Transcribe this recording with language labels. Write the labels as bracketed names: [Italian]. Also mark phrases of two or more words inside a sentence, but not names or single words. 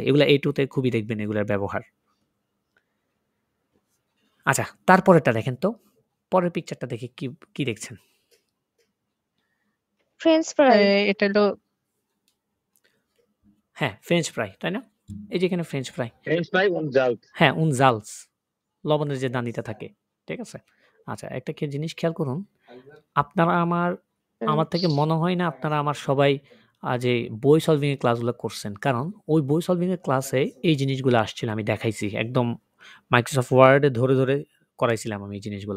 [Bangla] এগুলা A2 তে খুবই দেখবেন এগুলার ব্যবহার। আচ্ছা, তারপরেরটা দেখেন তো। পরের পিকচারটা দেখে কি দেখছেন? [English] French fry. [Bangla] এটা হলো হ্যাঁ, [English] French fry, [Bangla] তাই না? এই যে এখানে [English] French fry. French fry [German] und Salz [Bangla] হ্যাঁ, [German] und Salz [Bangla] লবণের যে দানিটা থাকে। ঠিক আছে? আচ্ছা, একটা জিনিস খেয়াল করুন। আপনারা আমার থেকে মনে হয় না আপনারা আমার সবাই যে বই সলভিং এর ক্লাসগুলো করছেন। কারণ ওই বই সলভিং এর ক্লাসে এই জিনিসগুলো আসছিল আমি দেখাইছি। একদম মাইক্রোসফট ওয়ার্ডে ধরে করাইছিলাম আমি এই জিনিসগুলা।